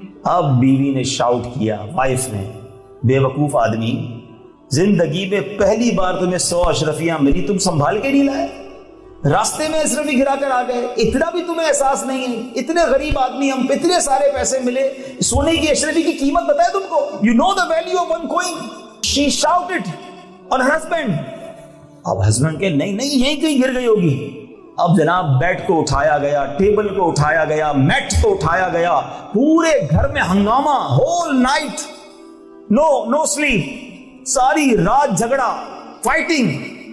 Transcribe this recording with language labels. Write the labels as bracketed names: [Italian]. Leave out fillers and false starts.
[Urdu] اب بیوی نے شاؤٹ کیا, وائف نے, بے وقوف آدمی, زندگی میں پہلی بار تمہیں 100 اشرفیاں ملی, تم سنبھال کے نہیں لائے, راستے میں اشرفی گرا کر آ گئے. اتنا بھی تمہیں احساس نہیں ہے, اتنے غریب آدمی, ہم اتنے سارے پیسے ملے, سونے کی اشرفی کی قیمت بتائے تم کو. [English] You know the value of one coin. She shouted on her husband. [Urdu] اب ہسبینڈ کے نہیں یہیں کہیں گر گئی ہوگی. اب جناب بیڈ کو اٹھایا گیا, ٹیبل کو اٹھایا گیا, میٹ کو اٹھایا گیا, پورے گھر میں ہنگامہ, ہول نائٹ, نو سلیپ, ساری رات جھگڑا, فائٹنگ.